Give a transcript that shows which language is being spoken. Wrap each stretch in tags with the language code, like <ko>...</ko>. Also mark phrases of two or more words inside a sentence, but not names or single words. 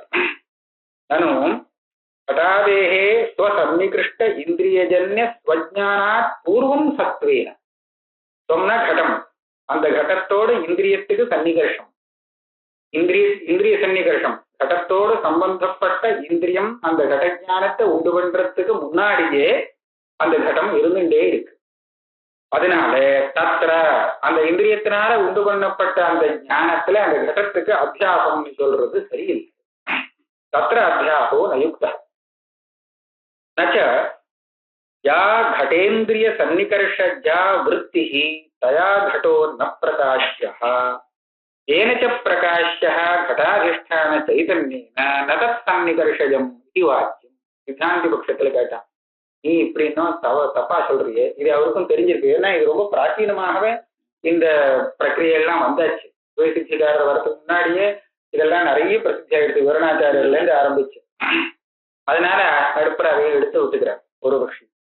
<ta>நானும்</ta> <sa>घटादेः स्वसन्निकृष्ट इन्द्रियजन्य स्वज्ञानात् पूर्वम् सत्त्वेन</sa> <ta>சொன்ன கடம், அந்த கடத்தோடு இந்திரியத்துக்கு சன்னிகர்ஷம், இந்திரிய சன்னிகர்ஷம் கடத்தோடு சம்பந்தப்பட்ட இந்திரியம் அந்த கடஞானத்தை உண்டு பண்றதுக்கு முன்னாடியே அந்த கடம் இருந்துட்டே இருக்கு. அதனால தத்திர அந்த இந்திரியத்தினால உண்டு பண்ணப்பட்ட அந்த ஞானத்துல அந்த கடத்துக்கு அத்தியாசம்னு சொல்றது சரியில்லை.</ta> <sa>तत्र अध्यासो नयुक्त नच्च या घटेन्द्रिय सन्निकर्षज्या वृत्तिः तया घटो न प्रकाश्यः येन च प्रकाश्यः घटाधिष्ठान चैतन्येन न तत्सन्निकर्षजम् इति वाक्यम्.</sa> <ta>சித்தாந்தி பட்சத்துல கேட்டான், நீ இப்படி இன்னும் தப்பா சொல்றியே, இது அவருக்கும் தெரிஞ்சிருக்கு. ஏன்னா இது ரொம்ப பிராச்சீனமாகவே இந்த பிரக்கிரியெல்லாம் வந்தாச்சு. சித்திகாரர் வரதுக்கு முன்னாடியே இதெல்லாம் நிறைய பிரசித்தி ஆயிடுச்சு, விவரணாச்சாரியர்ல இருந்து ஆரம்பிச்சு. அதனால அடுப்படாவே எடுத்து விட்டுக்கிறார் ஒரு பட்சி.</ta>